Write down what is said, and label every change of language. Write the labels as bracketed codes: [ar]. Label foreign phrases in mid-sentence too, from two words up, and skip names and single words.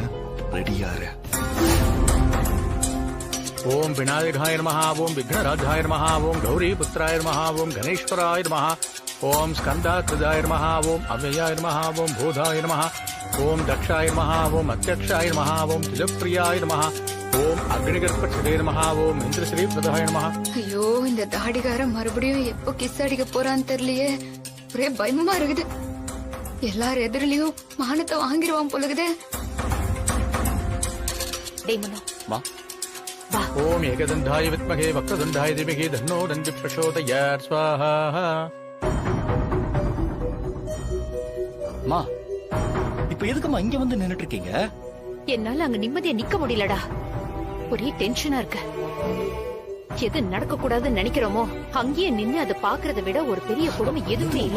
[ta] ரெடியாரு? [sa] ओम विनायकाय नमः, ओम विघ्नराजाय नमः, ओम गौरीपुत्राय नमः, ओम गणेश्वराय नमः, ओम स्कंदाकृदाय नमः, ओम अव्ययाय नमः, ओम बोधाय नमः, ओम दक्षाय नमः, ओम अध्यक्षाय नमः, ओम तिजप्रियाय नमः, ओम अग्निगर्भक्षदे नमः, ओम इंद्रश्री प्रदाय नमः. [ta] ஐயோ, இந்த தாடிகாரன் மறுபடியும் எப்போ கிஸ் அடிக்க போறான்னு தெரியலையே. ஒரே பயமா இருக்குது. எல்லார் எதிரிலையும் மானத்தை வாங்கிடுவான் போலுக்குதே. [sa] ओम एकदंधाय विद्महे वक्रतुंडाय धीमहि तन्नो दन्ति प्रचोदयात् स्वाहा. [ta] மா, இப்ப எதுக்குமா இங்க வந்து நின்னுட்டு இருக்கீங்க? என்னால அங்க நிம்மதியா நிக்க முடியலடா. ஒரே டென்ஷனா இருக்கு. எது நடக்க கூடாதுன்னு நினைக்கிறோமோ அங்கேயே நின்னு அதை பாக்குறதை விட ஒரு பெரிய கொடுமை எதுவுமே இல்ல.